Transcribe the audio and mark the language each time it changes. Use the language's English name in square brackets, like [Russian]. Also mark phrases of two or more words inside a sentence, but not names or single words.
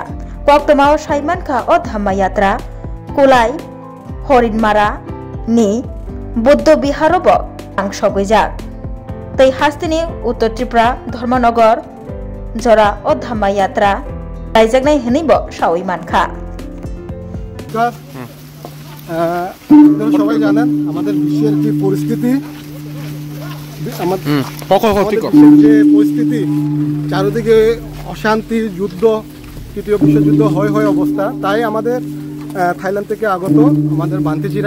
[Kok Borok] Koktomao saimankha o dhamma yatra Kulai Horinmara ni Buddha Biharobo angsogijak. Tei hastini Uttar Tripura Dharmanagar jora o dhamma yatra raijaknai hinibo sawi mankha. [Bangla] সবাই জানেন আমাদের বিশ্বের যে পরিস্থিতি যে পরিস্থিতি চারিদিকে অশান্তি যুদ্ধ তৃতীয় বিশ্বযুদ্ধ হয়ে অবস্থা তাই আমাদের থাইল্যান্ড থেকে আগত আমাদের বান্তিজিরা